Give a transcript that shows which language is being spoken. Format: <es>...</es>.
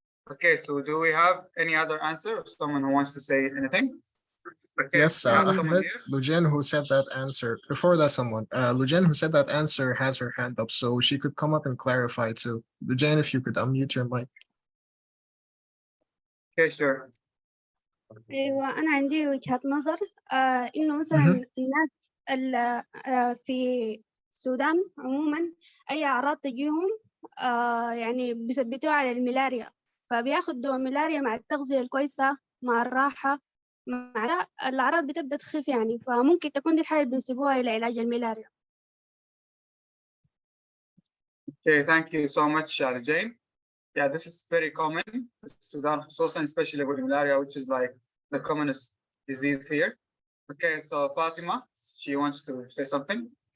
<en>Okay, so do we have any other answer or someone who wants to say anything? Okay, Yes, Ahmed, here. Lujen, who said that answer, before that someone, Lujen, who said that answer, has her hand up, so she could come up and clarify too. Lujen, if you could unmute your mic. Okay, sure.</en> <ar>أيوة أنا عندي وجهة نظر إنه مثلا الناس في السودان عموما أي أعراض تجيهم يعني بيثبتوها على الملاريا فبياخد دواء ملاريا مع التغذية الكويسة مع الراحة مع الأعراض بتبدأ تخف يعني فممكن تكون دي الحاجة اللي بينسبوها إلى علاج الملاريا.</ar> <en>Okay, thank you so much, Jane. Yeah, this is very common in Sudan, especially with malaria, which is like the commonest disease here. Okay, so Fatima, she wants to say something.</en>